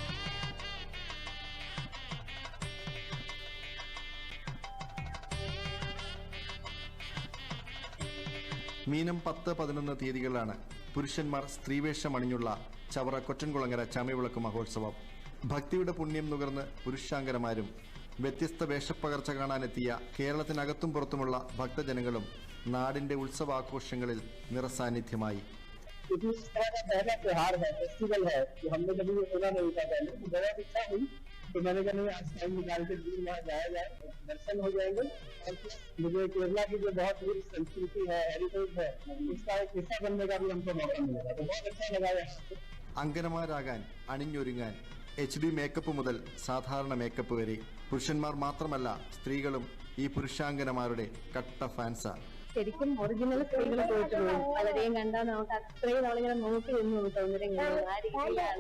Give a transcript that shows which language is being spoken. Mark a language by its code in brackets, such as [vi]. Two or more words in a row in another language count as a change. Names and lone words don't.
[ml] മീനം 10-11 തീയതികളിലാണ് പുരുഷന്മാർ സ്ത്രീവേഷമണിഞ്ഞുള്ള ചവറ കൊറ്റൻകുളങ്ങര ചമയവിളക്ക് മഹോത്സവം. ഭക്തിയുടെ പുണ്യം നുകർന്ന് പുരുഷാംഗനമാരും വ്യത്യസ്ത വേഷപ്പകർച്ച കാണാനെത്തിയ കേരളത്തിനകത്തും പുറത്തുമുള്ള ഭക്തജനങ്ങളും നാടിന്റെ ഉത്സവാഘോഷങ്ങളിൽ നിറസാന്നിധ്യമായി. [hi] तो मैंने कहा आज टाइम निकाल के दूर वहाँ जाया जाए, दर्शन हो जाएंगे और मुझे केरला की जो बहुत बड़ी संस्कृति है, हेरिटेज है, उसका एक हिस्सा बनने का भी हमको मौका मिलेगा, तो बहुत अच्छा लगा है. [ml] അങ്കനമാരാകാൻ അണിഞ്ഞൊരുങ്ങാൻ HD മേക്കപ്പ് മുതൽ സാധാരണ മേക്കപ്പ് വരെ പുരുഷന്മാർ മാത്രമല്ല സ്ത്രീകളും ഈ പുരുഷാംഗനമാരുടെ കട്ട ഫാൻസാ. ശരിക്കും ഒറിജിനൽ സ്ത്രീകൾ പോയിട്ട് പോകും. പലരെയും കണ്ടാൽ നമുക്ക് അത്രയും നമ്മളിങ്ങനെ നോക്കി നിന്ന് തോന്നുന്നത് ആ രീതിയിലാണ്.